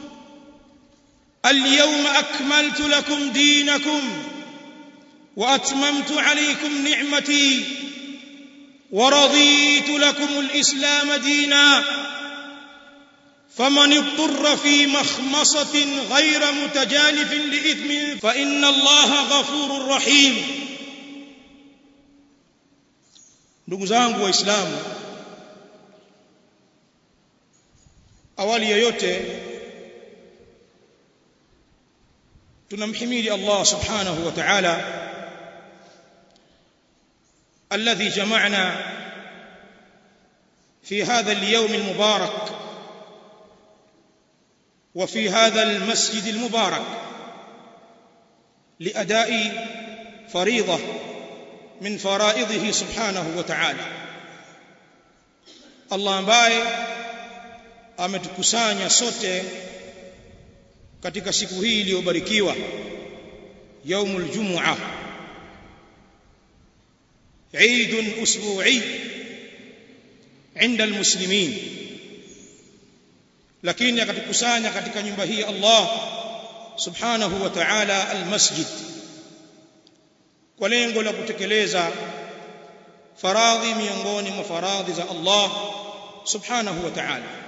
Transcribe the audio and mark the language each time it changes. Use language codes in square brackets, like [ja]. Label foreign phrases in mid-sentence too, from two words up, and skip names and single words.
[ar] اليوم أكملت لكم دينكم وأتممت عليكم نعمتي ورضيت لكم الإسلام دينا، فمن اضطر في مخمصة غير متجانف لإثم فإن الله غفور رحيم. [sw] Ndugu zangu Waislamu, awali ya yote tunamhimidi Allah [ar] سبحانه وتعالى الذي جمعنا في هذا اليوم المبارك وفي هذا المسجد المبارك لأداء فريضة من فرائضه سبحانه وتعالى. [sw] Allah ambaye ametukusanya sote katika siku hii iliyobarikiwa, [ar] يوم الجمعة, عيد أسبوعي عند المسلمين, [sw] lakini akatukusanya katika nyumba hii Allah [ar] سبحانه وتعالى [sw] almasjid kwa lengo la kutekeleza faradhi miongoni mwa faradhi za Allah [ar] سبحانه وتعالى.